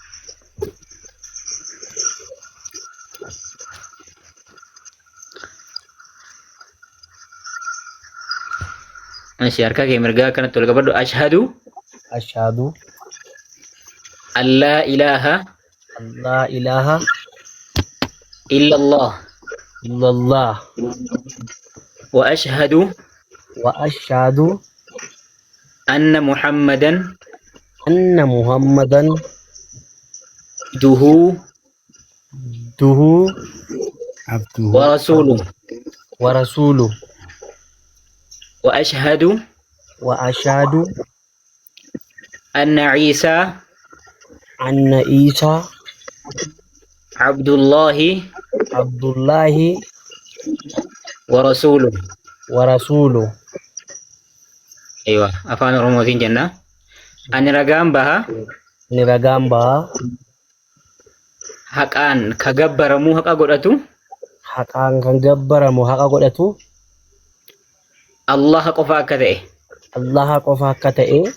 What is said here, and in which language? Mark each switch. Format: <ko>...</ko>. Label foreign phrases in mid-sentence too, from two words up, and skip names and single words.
<om>Ashi harka kee mirgaa akkanatti ol qabadhu.</om> <ar>أشهد أن لا إله إلا الله وأشهد أن محمدا ده ورسوله وأشهد أن عيسى عبد الله ورسوله.</ar> <om>Aywa afaan oromootiin jenna. Ani ragaan baha haqaan ka gabbaramu haqa godhatu Allah qofa akka ta'e</om>